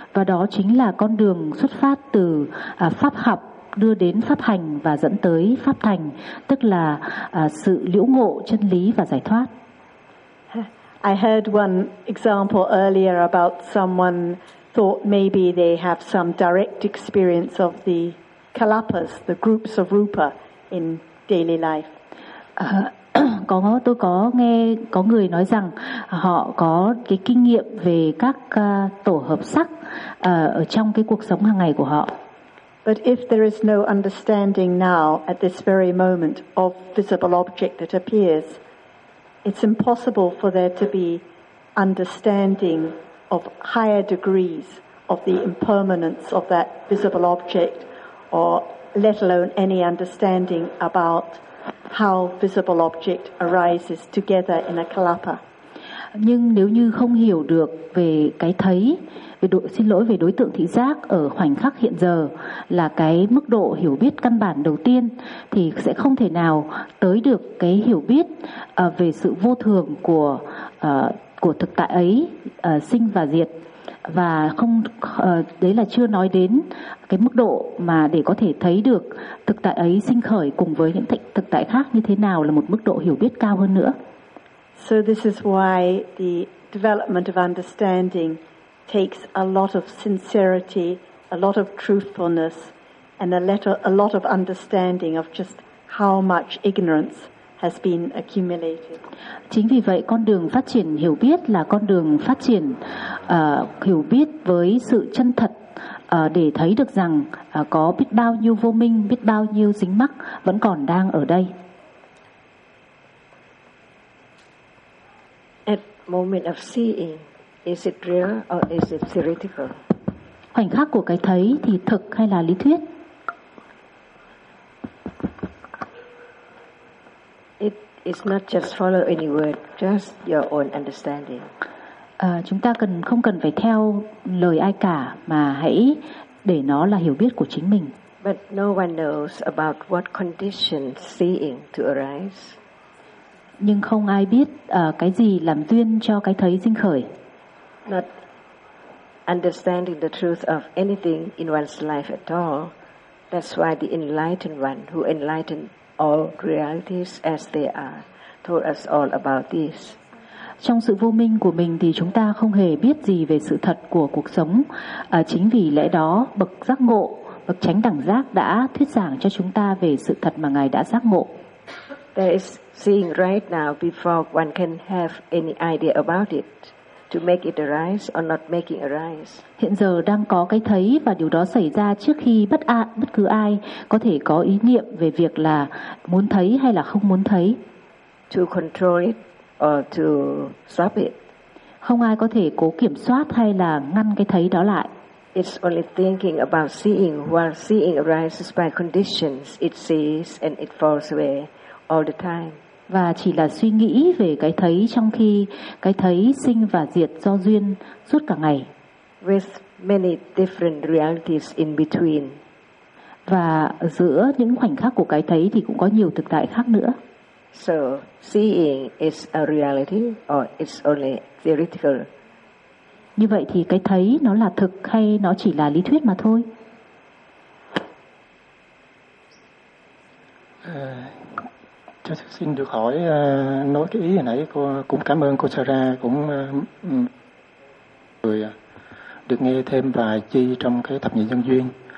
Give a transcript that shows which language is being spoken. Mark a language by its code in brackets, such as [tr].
[vi] Và đó chính là con đường xuất phát từ pháp học đưa đến pháp hành và dẫn tới pháp thành, tức là sự liễu ngộ chân lý và giải thoát. [en] I heard one example earlier about someone thought maybe they have some direct experience of the kalapas, the groups of rupa in daily life. [vi] Tôi có nghe có người nói rằng họ có cái kinh nghiệm về các tổ hợp sắc ở trong cái cuộc sống hàng ngày của họ. [en] But if there is no understanding now at this very moment of visible object that appears, it's impossible for there to be understanding of higher degrees of the impermanence of that visible object, or let alone any understanding about how visible object arises together in a kalapa. [vi] Nhưng nếu như không hiểu được về cái thấy, về đối tượng thị giác ở khoảnh khắc hiện giờ là cái mức độ hiểu biết căn bản đầu tiên, thì sẽ không thể nào tới được cái hiểu biết về sự vô thường của thực tại ấy, sinh và diệt. Và không đấy là chưa nói đến cái mức độ mà để có thể thấy được thực tại ấy sinh khởi cùng với những thực tại khác như thế nào là một mức độ hiểu biết cao hơn nữa. [en] So this is why the development of understanding takes a lot of sincerity, a lot of truthfulness, and a lot of understanding of just how much ignorance has been accumulated. [vi] Chính vì vậy con đường phát triển hiểu biết là con đường phát triển hiểu biết với sự chân thật để thấy được rằng có biết bao nhiêu vô minh, biết bao nhiêu dính mắc vẫn còn đang ở đây. [en] At moment of seeing, is it real or is it theoretical? [vi] Khoảnh khắc của cái thấy thì thực hay là lý thuyết? [en] It's not just follow any word, just your own understanding. [vi] Chúng ta không cần phải theo lời ai cả, mà hãy để nó là hiểu biết của chính mình. [en] But no one knows about what conditions seeing to arise. [vi] Nhưng không ai biết cái gì làm duyên cho cái thấy sinh khởi. [en] Not understanding the truth of anything in one's life at all. That's why the enlightened one who enlightened all realities as they are told us all about this. [vi] Trong sự vô minh của mình thì chúng ta không hề biết gì về sự thật của cuộc sống. Chính vì lẽ đó, bậc giác ngộ, bậc chánh đẳng giác đã thuyết giảng cho chúng ta về sự thật mà ngài đã giác ngộ. [en] There is seeing right now before one can have any idea about it, to make it arise or not making arise. [vi] Hiện giờ đang có cái thấy và điều đó xảy ra trước khi bất cứ ai có thể có ý niệm về việc là muốn thấy hay là không muốn thấy. [en] To control it or to stop it. [vi] Không ai có thể cố kiểm soát hay là ngăn cái thấy đó lại. [en] It's only thinking about seeing. While seeing arises by conditions, it sees and it falls away all the time. [vi] Và chỉ là suy nghĩ về cái thấy trong khi cái thấy sinh và diệt do duyên suốt cả ngày. [en] With many different realities in between. [vi] Và giữa những khoảnh khắc của cái thấy thì cũng có nhiều thực tại khác nữa. [en] So seeing is a reality or it's only theoretical? [vi] Như vậy thì cái thấy nó là thực hay nó chỉ là lý thuyết mà thôi? Cho xin được hỏi nói cái ý hồi nãy cô cũng cảm ơn cô Sarah cũng người được nghe thêm bài chi trong cái thập nhị nhân duyên.